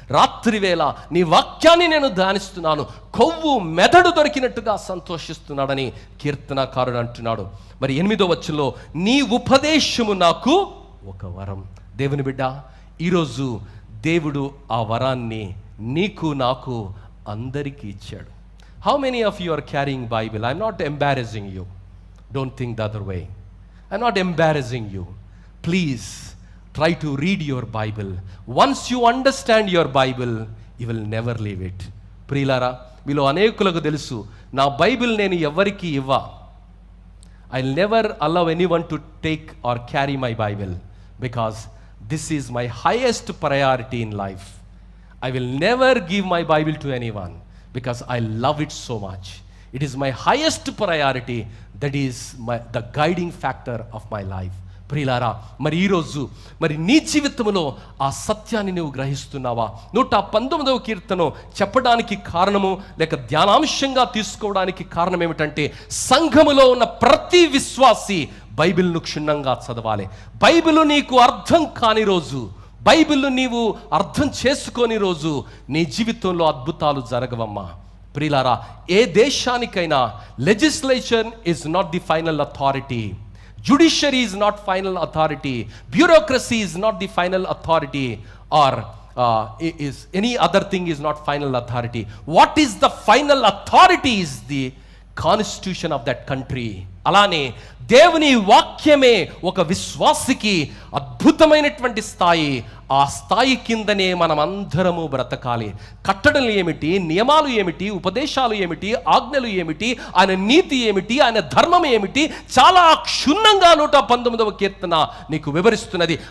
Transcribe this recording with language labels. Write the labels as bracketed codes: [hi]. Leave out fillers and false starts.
[te] రాత్రివేళ నీ వాక్యాన్ని నేను ధ్యానిస్తున్నాను, కొవ్వు మెదడు దొరికినట్టుగా సంతోషిస్తున్నాడని కీర్తనకారుడు అంటున్నాడు. మరి 8వ వచనంలో, నీ ఉపదేశము నాకు ఒక వరం. దేవుని బిడ్డ, ఈరోజు దేవుడు ఆ వరాన్ని నీకు, నాకు, అందరికీ ఇచ్చాడు. [en] How many of you are carrying Bible? I'm not embarrassing you. Don't think the other way. I'm not embarrassing you. Please try to read your Bible. Once you understand your Bible, you will never leave it. [te] ప్రియులారా, మీలో అనేకులకు తెలుసు, నా Bible నేను ఎవరికి ఇవ్వ. [en] I'll never allow anyone to take or carry my Bible because this is my highest priority in life. I will never give my Bible to anyone because I love it so much. It is my highest priority. That is the guiding factor of my life. [te] ప్రియులారా, మరి ఈరోజు మరి నీ జీవితంలో ఆ సత్యాన్ని నువ్వు గ్రహిస్తున్నావా? 119వ కీర్తన చెప్పడానికి కారణము, లేక ధ్యానాంశంగా తీసుకోవడానికి కారణం ఏమిటంటే, సంఘములో ఉన్న ప్రతి విశ్వాసి బైబిల్ను క్షుణ్ణంగా చదవాలి. బైబిల్ నీకు అర్థం కాని రోజు, బైబిల్ నీవు అర్థం చేసుకోని రోజు నీ జీవితంలో అద్భుతాలు జరగవమ్మా. ప్రియులారా, ఏ దేశానికైనా [en] Legislation is not the final authority, judiciary is not final authority, bureaucracy is not the final authority, or is any other thing is not final authority. What is the final authority is the constitution of that country. [te] అలానే దేవుని వాక్యమే ఒక విశ్వాసికి అద్భుతమైనటువంటి స్థాయి. ఆ స్థాయి కిందనే మనం అందరము బ్రతకాలి. కట్టడలు ఏమిటి, నియమాలు ఏమిటి, ఉపదేశాలు ఏమిటి, ఆజ్ఞలు ఏమిటి, ఆయన నీతి ఏమిటి, ఆయన ధర్మం ఏమిటి, చాలా క్షుణ్ణంగా 119వ కీర్తన నీకు వివరిస్తున్నది.